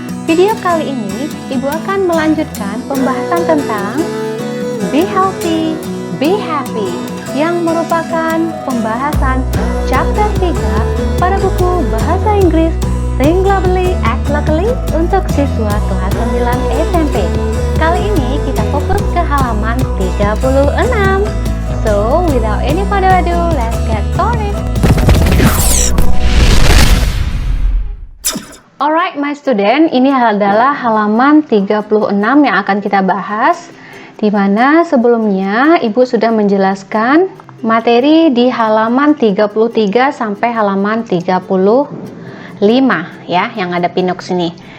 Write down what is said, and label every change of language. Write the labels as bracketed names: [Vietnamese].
[Indonesian] Video kali ini ibu akan melanjutkan pembahasan tentang Be Healthy, Be Happy, yang merupakan pembahasan chapter 3 pada buku Bahasa Inggris Think Globally, Act Locally untuk siswa kelas 9 SMP. Kali ini kita fokus ke halaman 36. [English] So, without any further ado, let's get started. Alright my student, [Indonesian] ini adalah halaman 36 yang akan kita bahas, di mana sebelumnya ibu sudah menjelaskan materi di halaman 33 sampai halaman 35 ya, yang ada pinuk sini.